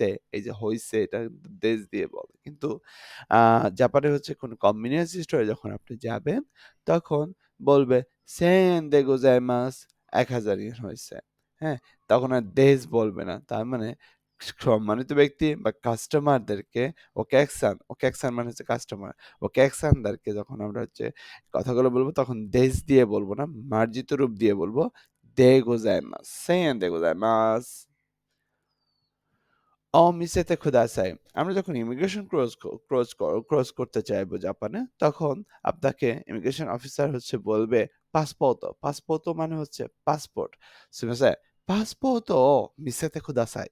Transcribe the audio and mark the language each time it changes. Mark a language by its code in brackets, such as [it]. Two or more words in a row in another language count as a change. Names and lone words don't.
[bn] এই যে হইছে এটা কিন্তু দেশ দিয়ে বলে। কিন্তু আ জাপানে হচ্ছে কোনো [en] convenience store [bn] যখন আপনি যাবেন তখন বলবে [ja] "1000でございます" [bn] ১,০০০ ইয়েন হইছে। হ্যাঁ? তখন আর দেশ বলবে না। তার মানে সম্মানিত ব্যক্তি বা কাস্টমারদেরকে ওকেকসান মানে হচ্ছে কাস্টমার। ওকেকসানদেরকে যখন আমরা হচ্ছে কথাগুলো বলব তখন দেশ দিয়ে বলব না, মার্জিত রূপ দিয়ে বলব [ja] "でございます", "1000でございます" 見せてください. [bn] আমরা যখন ইমিগ্রেশন ক্রস করতে চাইবো জাপানে, তখন আপনাকে ইমিগ্রেশন অফিসার হচ্ছে বলবে পাসপোর্টো মানে হচ্ছে পাসপোর্ট। [ja] すみません、パスポート見せてください.